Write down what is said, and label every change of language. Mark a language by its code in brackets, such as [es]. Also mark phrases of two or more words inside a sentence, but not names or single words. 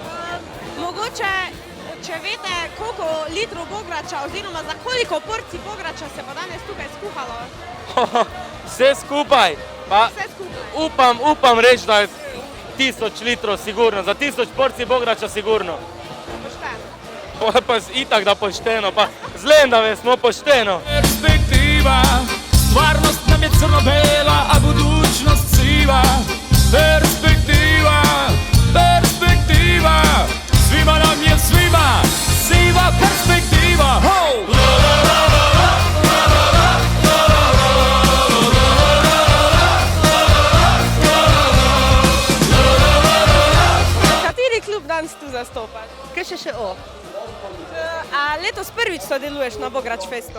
[sl] Mogoče, če veste, koliko litrov bograča oziroma za koliko porcij bograča se bo danes tukaj skuhalo? Vse skupaj, pa Vse skupaj. upam reči, da je 1000 litrov sigurno, za 1000 porcij bograča sigurno. Pošteno. Pa itak da pošteno, pa z Lendave smo pošteno. [sr] Perspektiva, stvarnost nam je crno-bela, a budućnost siva. Perspektiva, perspektiva, svima nam je svima, siva perspektiva. Ho! [sl] Kateri klub danes tu zastopaš? KŠŠO. A letos prvič sodeluješ na Bograč Festu?